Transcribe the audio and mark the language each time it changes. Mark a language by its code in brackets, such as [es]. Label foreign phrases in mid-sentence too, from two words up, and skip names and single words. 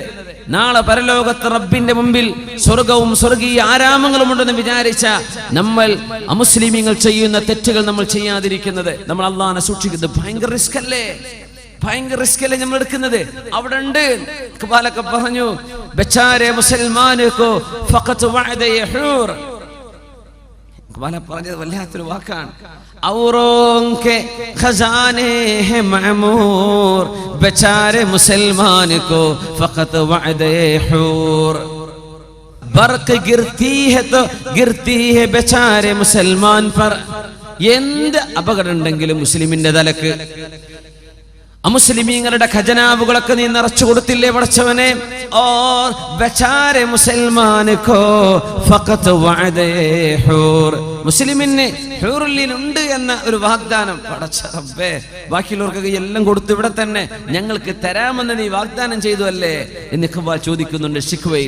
[ml] നാളെ പരലോകത്ത് റബ്ബിന്റെ മുമ്പിൽ സ്വർഗവും സ്വർഗീയ ആരാമങ്ങളും ഉണ്ടെന്ന് വിചാരിച്ച നമ്മൾ അമുസ്ലിമീങ്ങൾ ചെയ്യുന്ന തെറ്റുകൾ നമ്മൾ ചെയ്യാതിരിക്കുന്നത്, നമ്മൾ അള്ളാഹനെ സൂക്ഷിക്കുന്നത് ഭയങ്കര റിസ്ക് അല്ലേ? ഭയങ്കര റിസ്ക് അല്ലേ നമ്മൾ എടുക്കുന്നത്? അവിടെ ഉണ്ട് ഇഖ്ബാലൊക്കെ പറഞ്ഞു, [ur] بیچارے مسلمانوں فقط وعدہ حور. [ml] ഇഖ്ബാല പറഞ്ഞത് വല്ലാത്തൊരു വാക്കാണ്. [ur] اوروں کے خزانے ہیں معمور، بیچارے مسلمان کو فقط وعدۂ حور. برق گرتی ہے تو گرتی ہے بیچارے مسلمان پر. [ml] എന്ത് അപകടം ഉണ്ടെങ്കിലും മുസ്ലിമിന്റെ തലക്ക് അമുസ്ലിമീങ്ങളുടെ ഖജനാവുകളൊക്കെ നീ നിറച്ചു കൊടുത്തില്ലേ പടച്ചവനെ? [ur] اور بیچارے مسلمانوں فقط وعدہ حور. [ml] മുസ്ലിമിന് ഹൂറുൽ ഉണ്ട് എന്ന ഒരു വാഗ്ദാനം പടച്ച റബ്ബേ, ബാക്കിയുള്ളവർക്കൊക്കെ എല്ലാം കൊടുത്തു, ഇവിടെ തന്നെ ഞങ്ങൾക്ക് തരാമെന്ന് നീ വാഗ്ദാനം ചെയ്തു അല്ലേ എന്ന് ഇഖ്ബാൽ ചോദിക്കുന്നുണ്ട് ശിഖ്വയിൽ.